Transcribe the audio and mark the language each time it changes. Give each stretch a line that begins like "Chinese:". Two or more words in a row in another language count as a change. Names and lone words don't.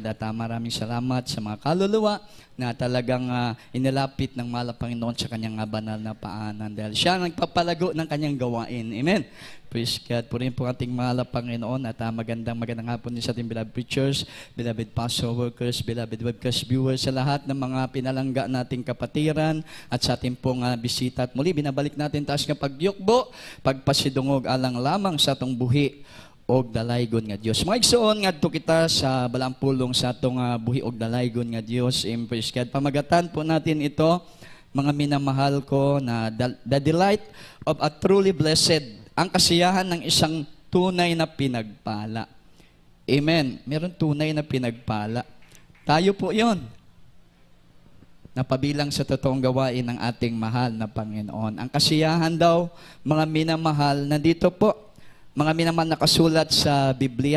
Filipino: At maraming salamat sa mga kaluluwa na talagang inilapit ng mahal na Panginoon sa kanyang banal na paanan, dahil siya nagpapalago ng kanyang gawain.
English: Amen. Praise God.
Filipino: Purihin po ating mahal na Panginoon, at magandang hapon din sa ating
English: beloved preachers, beloved pastor workers, beloved webcast viewers,
Filipino: sa lahat ng mga pinalangga nating kapatiran at sa ating pong bisita. At muli, binabalik natin taas ng pagyukbo,
Cebuano: pagpasidungog alang lamang sa atong buhi og dalaygon nga Dios. Mga igsoon ngadto kita sa balampulong sa atong buhi og dalaygon nga Dios.
English: Praise God.
Filipino: Pamagatan po natin ito, mga minamahal ko, na
English: the delight of a truly blessed,
Filipino: ang kasiyahan ng isang tunay na pinagpala. Amen. Meron tunay na pinagpala. Tayo po 'yon. Napabilang sa totoong gawain ng ating mahal na Panginoon. Ang kasiyahan daw, mga minamahal, nandito po, mga minamahal, nakasulat sa Biblia.